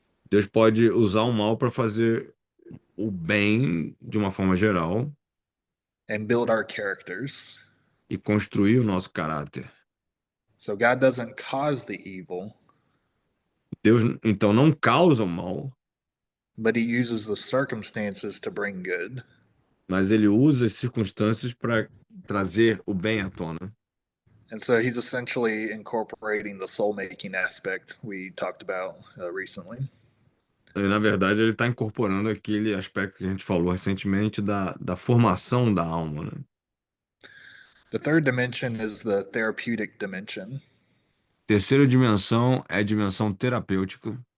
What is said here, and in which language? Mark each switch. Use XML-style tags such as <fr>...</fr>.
<pt>Deus pode usar o mal para fazer o bem de uma forma geral.</pt> <en>And build our characters.</en> <pt>E construir o nosso caráter.</pt> <en>So God doesn't cause the evil.</en> <pt>Deus, então, não causa o mal.</pt> <en>But he uses the circumstances to bring good.</en> <pt>Mas ele usa as circunstâncias para trazer o bem à tona.</pt> <en>And so he's essentially incorporating the soul making aspect we talked about recently.</en> <pt>E, na verdade, ele está incorporando aquele aspecto que a gente falou recentemente da formação da alma, né?</pt> <en>The third dimension is the therapeutic dimension.</en> <pt>Terceira dimensão é a dimensão terapêutica.</pt>